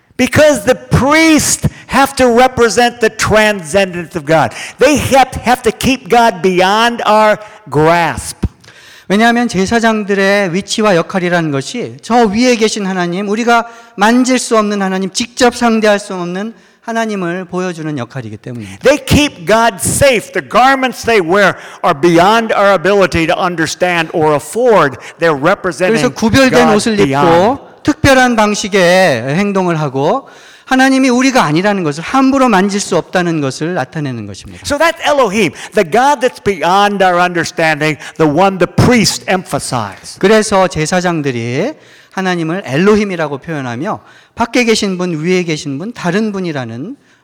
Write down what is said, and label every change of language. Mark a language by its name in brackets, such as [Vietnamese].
[English] Because the priest have to represent the transcendence of God. They have to keep God beyond our grasp. [Korean] 왜냐하면 제사장들의 위치와 역할이라는 것이 저 위에 계신 하나님, 우리가 만질 수 없는 하나님, 직접 상대할 수 없는 하나님을 보여주는 역할이기 때문입니다. [English] They keep God safe. The garments they wear are beyond our ability to understand or afford. They're representing God. [Korean] 그래서 구별된 옷을 입고 특별한 방식의 행동을 하고 하나님이 우리가 아니라는 것을 함부로 만질 수 없다는 것을 나타내는 것입니다. [English] So that's Elohim, the God that's beyond our understanding, the one the priest emphasized. [Korean] 그래서 제사장들이 하나님을 엘로힘이라고 표현하며 밖에 계신 분, 위에 계신 분, 다른 분이라는